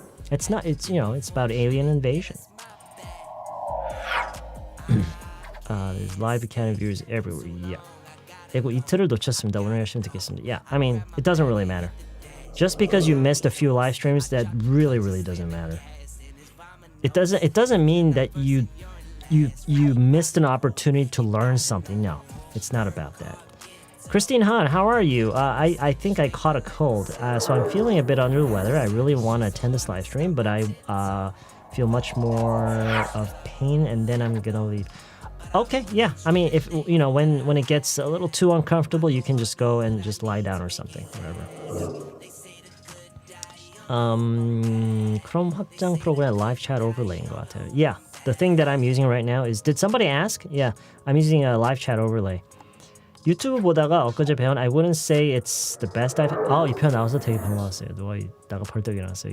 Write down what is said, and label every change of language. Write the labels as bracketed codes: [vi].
[en] It's not. It's it's about alien invasion. There's live Academy viewers everywhere. Yeah. [ko] 그리고 이틀을 놓쳤습니다. 오늘 열심히 듣겠습니다. [en] Yeah, I mean, it doesn't really matter. Just because you missed a few live streams, that really doesn't matter. It doesn't mean that you missed an opportunity to learn something. No, it's not about that. Christine Han, how are you? I think I caught a cold, so I'm feeling a bit under the weather. I really want to attend this live stream, but I feel much more of pain, and then I'm gonna leave. Okay, yeah. I mean, if when it gets a little too uncomfortable, you can just go and just lie down or something, whatever. Yeah. [ko] Chrome 확장 프로그램 live chat overlay인 것 같아요. [en] Yeah, the thing that I'm using right now is. Did somebody ask? Yeah, I'm using a live chat overlay. [ko] 유튜브 보다가 엊그제 배운 [en] I wouldn't say it's the best I've. [ko] 이 표현 나와서 되게 반가웠어요. 누가 이따가 벌떡 일어났어요.